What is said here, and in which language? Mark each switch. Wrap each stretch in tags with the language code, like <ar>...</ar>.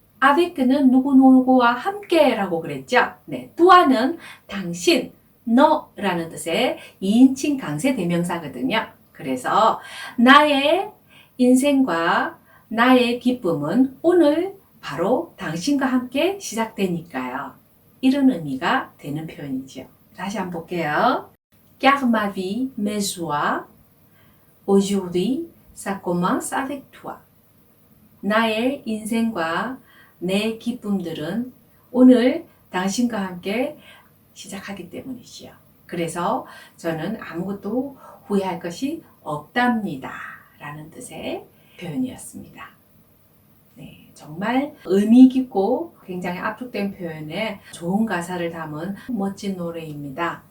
<ko>avec는 누구누구와 함께라고 그랬죠. 네, toi는 당신, 너라는 뜻의 2인칭 강세 대명사거든요. 그래서 나의 인생과 나의 기쁨은 오늘 바로 당신과 함께 시작되니까요. 이런 의미가 되는 표현이죠. 다시 한번 볼게요.</ko> <fr>Car ma vie, mes joies, aujourd'hui, ça commence avec toi.</fr> <ko>나의 인생과 내 기쁨들은 오늘 당신과 함께 시작하기 때문이지요. 그래서 저는 아무것도 후회할 것이 없답니다. 라는 뜻의 표현이었습니다. 네, 정말 의미 깊고 굉장히 압축된 표현에 좋은 가사를 담은 멋진 노래입니다.</ko>